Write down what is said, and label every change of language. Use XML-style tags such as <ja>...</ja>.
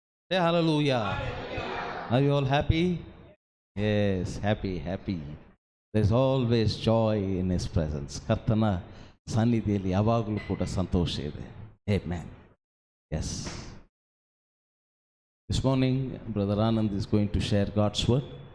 <en>Say hallelujah. Are you all happy? Yes, happy. there is always joy in his presence.</en> <kn>ಕರ್ತನ ಸನ್ನಿಧಿಯಲ್ಲಿ ಯಾವಾಗಲೂ ಕೂಡ ಸಂತೋಷ ಇದೆ.</kn> <en>Amen. Yes. This morning, Brother Anand is going to share God's word.</en>